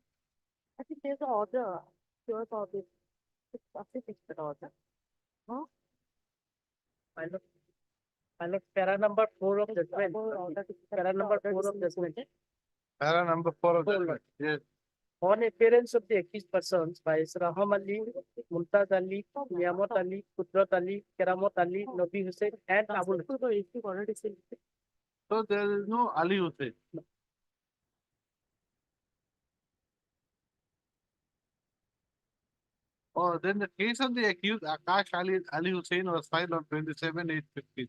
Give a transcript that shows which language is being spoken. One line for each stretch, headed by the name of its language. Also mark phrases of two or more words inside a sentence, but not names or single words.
English: I think there's an order. Sure about it. It's possible the order. Huh? My lord, para number 4 of judgment. Para number 4 of judgment. Para number 4 of Four. judgment. Yes. On appearance of the accused persons by Raham Ali, Mumtaz Ali, Niyamat Ali, Kudrat Ali, Keramat Ali, Nabi Hussain, and Abul Hussain. So there is no Ali Hussain. Oh, then the case of the accused Akash Ali Hussain was filed on 27/8/15.